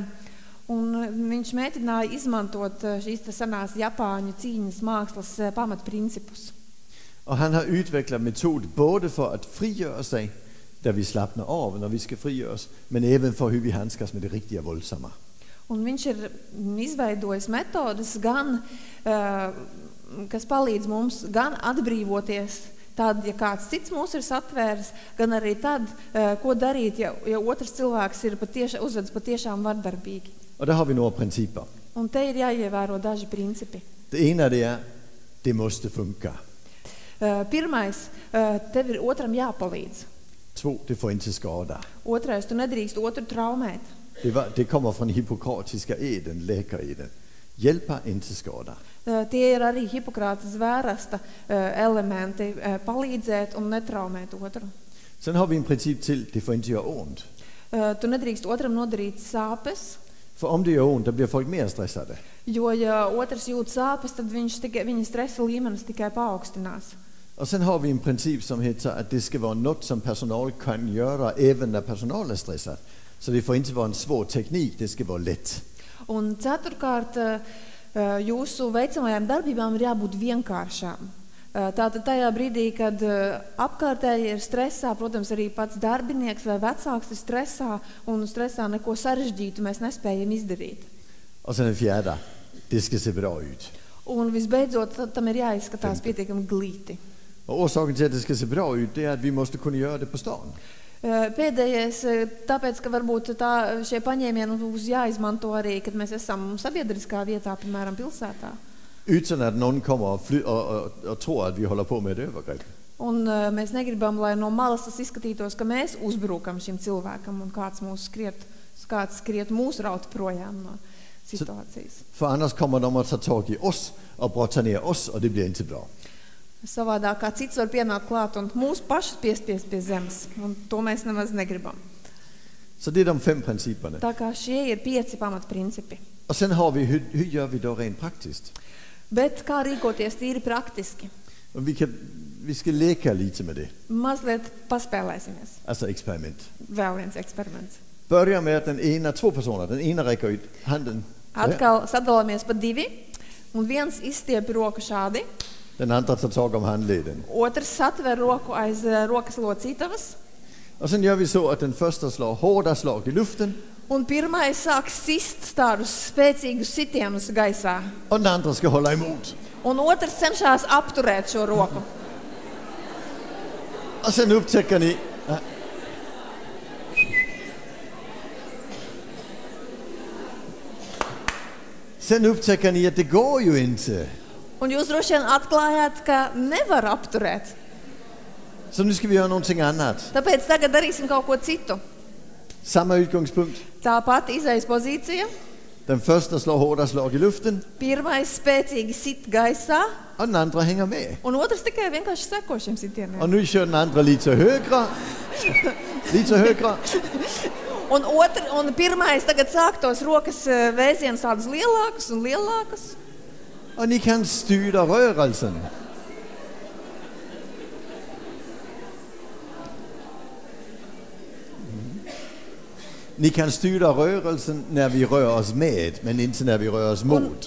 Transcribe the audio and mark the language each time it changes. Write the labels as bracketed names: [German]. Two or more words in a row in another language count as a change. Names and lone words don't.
[Latvian] Un viņš mēģināja izmantot šīs senās Japāņu cīņas mākslas pamatprincipus. [Swedish] Och han har utvecklat metod både för att frigöra sig där vi slappnar av när vi ska frigöras, men även för hur vi handskas med det riktiga våldsamma. [Latvian] Un viņš ir izveidojis metodes gan, kas palīdz mums gan atbrīvoties tad, ja kāds cits mūs ir satvērs, gan arī tad, ko darīt, ja otrs cilvēks ir uzvedas patiešām vardarbīgi. [Swedish] Och där har vi några principer. [Latvian] Un te ir jāievēro daži principi. [Swedish] Det ena det är, det måste funka. [Latvian] Pirmais, tev ir otram jāpalīdz. [Swedish] 2, det får inte skada. [Latvian] Otrais, tu nedrīkst otru traumēt. [Swedish] Det kommer från hippokratiska eden, läkareden. Hjälpa, inte skada. [Latvian] Tie ir arī Hipokrates zvērasta elementi, palīdzēt un netraumēt otru. [Swedish] Sen har vi en princip till, det får inte göra ont. [Latvian] Tu nedrīkst otram nodarīt sāpes. [Swedish] För om det gör ont, då blir folk mer stressade. [Latvian] Jo, ja otrs jūt sāpes, tad viņa stresa līmenis tikai paaugstinās. [Swedish] Och sen har vi en princip som heter att det ska vara något som personal kan göra även när personal är stressad. Så det får inte vara en svår teknik, det ska vara lätt. [Latvian] Un ceturkārt, jūsu veicamajām darbībām ir jābūt vienkāršām. Tātad tajā brīdī, kad apkārtēji ir stresā, protams, arī pats darbinieks vai vecāks ir stresā, un stresā neko sarežģītu mēs nespējam izdarīt. [Swedish] Och sen en fjärde, det ska se bra ut. [Latvian] Un visbeidzot, tam ir jāizskatās pietiekami glīti. [Swedish] Och orsaken till att det ska se bra ut, det är att vi måste kunna göra det på stan. [Latvian] Pēdējais, tāpēc, ka varbūt šie paņēmieni būs jāizmanto arī, kad mēs esam sabiedriskā vietā, piemēram, pilsētā. [Swedish] Utan att någon kommer och tror att vi håller på med ett övergrepp. [Latvian] Un mēs negribam, lai no malas tas izskatītos, ka mēs uzbrukam šim cilvēkam un kāds skriet mūs raut projām no situācijas. [Swedish] För annars kommer de att ta tag i oss och brotta ner oss och det blir inte bra. [Latvian] Savādāk kā cits var pienākt klāt un mūs pašus piespiest pie zemes, un to mēs nemaz negribam. [Swedish] Så det är de 5 principerna. [Latvian] Tā kā šie ir 5 pamatprincipi. [Swedish] Och sen har vi, hur gör vi då rent praktiskt? [Latvian] Bet kā rīkoties tīri praktiski? [Swedish] Och vi ska leka lite med det. [Latvian] Mazliet paspēlēsimies. [Swedish] Alltså experiment. [Latvian] Vēl viens eksperiments. [Swedish] Börja med att 2 personer, den ena räcker ut handen. [Latvian] Atkal sadalāmies pa 2, un viens izstiep roku šādi, [Swedish] Den andra tar tag om handleden. [Latvian] otrs satver roku aiz rokas locītavas, [Swedish] Och sen gör vi så att den första slår hårda slag i luften. [Latvian] un pirmais sāk sist tādus spēcīgus sitienus gaisā, [Swedish] Och den andra ska hålla emot. [Latvian] un otrs cenšas apturēt šo roku. [Swedish] Och sen upptäcker ni... Sen upptäcker ni att det går ju inte. [Latvian] Un jūs droši vien atklājāt, ka nevar apturēt. [Swedish] Så nu ska vi göra någonting annat. [Latvian] Tāpēc tagad darīsim kaut ko citu. [Swedish] Samma utgångspunkt. [Latvian] Tā pati izejas pozīcija. [Swedish] Den första slår hårda slag i luften. [Latvian] Pirmais spēcīgi sit gaisā, [Swedish] Och den andra hänger med. [Latvian] un otrs tikai vienkārši seko šiem sitieniem. [Swedish] Och nu kör den andra lite högre. Lite högre. [Latvian] Un pirmais tagad sāk tos rokas vēzienus tādus lielākus un lielākus. [Swedish] Och ni kan styra rörelsen. Ni kan styra rörelsen när vi rör oss med, men inte när vi rör oss mot.